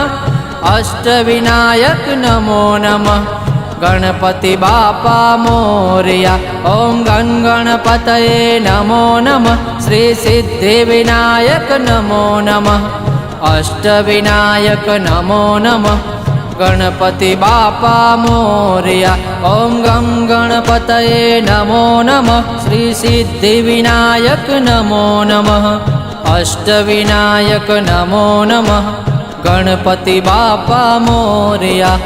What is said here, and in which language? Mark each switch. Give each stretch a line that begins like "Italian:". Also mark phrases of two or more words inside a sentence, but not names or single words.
Sanskrit: अष्टविनायक नमो नमः।
Marathi: गणपति बापा मोरिया।
Sanskrit: ओम गं गणपतये नमो नमः। श्री सिद्धिविनायक नमो नमः। अष्टविनायक नमो नमः।
Marathi: गणपती बाप्पा मोरया.
Sanskrit: ॐ गं गणपतये नमो नमः. श्री सिद्धिविनायक नमो नमः. अष्टविनायक नमो नमः.
Marathi: गणपती बाप्पा मोरया.